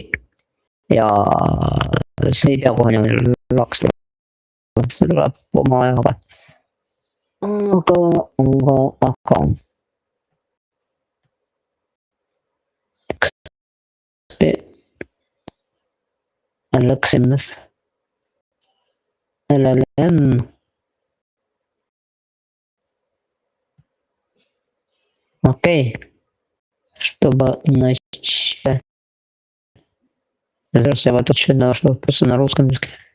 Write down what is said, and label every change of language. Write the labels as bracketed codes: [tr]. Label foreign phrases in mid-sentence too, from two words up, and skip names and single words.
[et] Ja see ei pea kohe niimoodi laks tulema. See tuleb oma ajaga. Aga. LXMS. [ru] LLM. Окей. Чтобы начать. Зараз я вот отчет нашел просто на русском языке.